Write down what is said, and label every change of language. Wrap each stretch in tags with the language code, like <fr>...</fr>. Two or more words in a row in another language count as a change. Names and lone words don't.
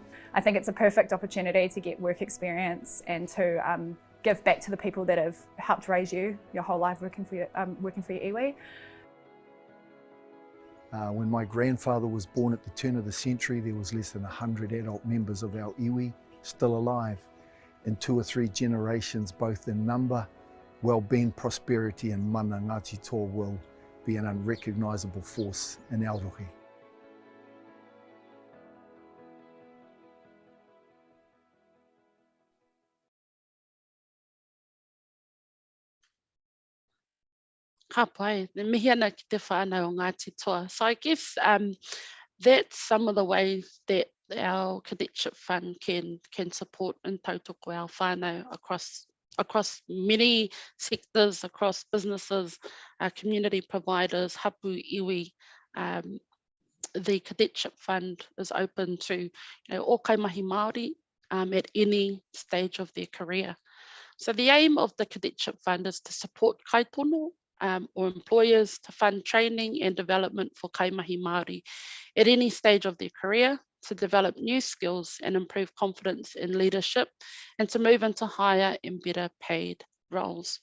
<en>I think it's a perfect opportunity to get work experience and to give back to the people that have helped raise you your whole life working for your iwi. When my grandfather was born at the turn of the century, there was less than 100 adult members of our iwi still alive. In 2 or 3 generations, both in number, well-being, prosperity and mana, Ngāti toa will be an unrecognisable force in Aotearoa.</en> <mi>Ka pai, mihi ana ki te whānau o Ngāti toa.</mi> <en>So I guess that's some of the ways that our cadetship fund can support and Tai Tokerau whānau across many sectors, across businesses, community providers,</en> <mi>hapu iwi.</mi> <en>The cadetship fund is open to all</en> <mi>kaimahi Māori</mi> <en>at any stage of their career. So the aim of the cadetship fund is to support kaitono or employers to fund training and development for</en> <mi>kaimahi Māori</mi> <en>at any stage of their career, to develop new skills and improve confidence in leadership, and to move into higher and better paid roles.</en>